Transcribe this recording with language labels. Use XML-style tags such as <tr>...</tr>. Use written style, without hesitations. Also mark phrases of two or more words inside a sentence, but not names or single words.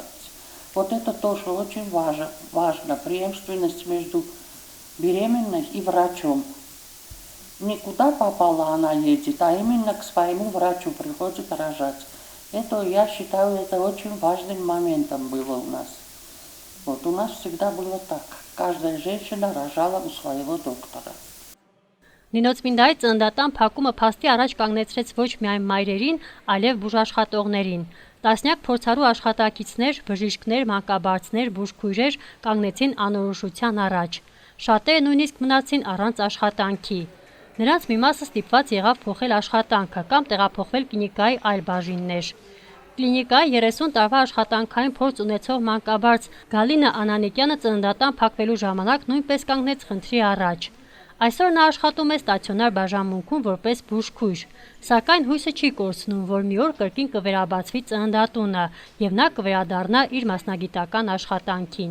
<ru>Это тоже очень важно, преемственность между беременной и врачом. Никуда попала она едет, а именно к своему врачу приходит рожать. Это, я считаю, это очень важным моментом было у нас. У нас всегда было так. Каждая женщина рожала у своего доктора.</ru> <hy>Նինոց Մինդայի ծննդատան փակումը փաստի առաջ կանգնեցրեց ոչ միայն մայրերին, այլև բուժաշխատողներին։ Տասնյակ փորձառու աշխատակիցներ, բժիշկներ, մանկաբարձներ, բուժքույրեր կանգնեցին անորոշության առաջ։ Շատերը նույնիսկ մնացին առանց աշխատանքի։ Նրանց մի մասը ստիպված եղավ փոխել աշխատանքը կամ տեղափոխվել կլինիկայի այլ բաժիններ։ Կլինիկայի 30 տարվա աշխատանքային փորձ ունեցող մանկաբարձ Գալինա Անանիկյանը ծննդատան փակվելու ժամանակ նույնպես կանգնեց խնդրի առաջ։ Այսօր նա աշխատում է ստացիոնար բաժանմունքում որպես բուժքույր, սակայն հույսը չի կորցնում, որ մի օր կրկին կվերաբացվի ծննդատունը եւ նա կվերադառնա իր մասնագիտական աշխատանքին։</hy>